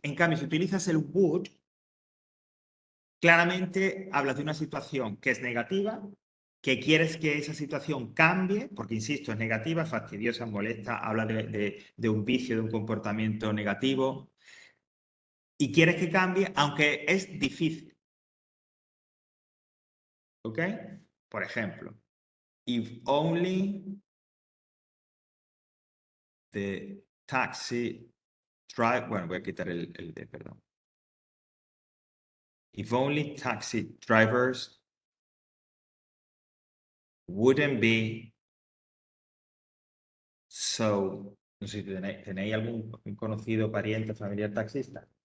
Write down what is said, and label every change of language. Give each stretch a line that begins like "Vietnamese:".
Spanish: En cambio, si utilizas el would, claramente hablas de una situación que es negativa, que quieres que esa situación cambie, porque insisto, es negativa, fastidiosa, molesta, habla de un vicio, de un comportamiento negativo, y quieres que cambie, aunque es difícil. ¿Ok? Por ejemplo,
English: if only the taxi driver,
Spanish: bueno, voy a quitar el de, perdón.
English: If only taxi drivers wouldn't be so.
Spanish: No sé si tenéis algún conocido, pariente, familiar taxista.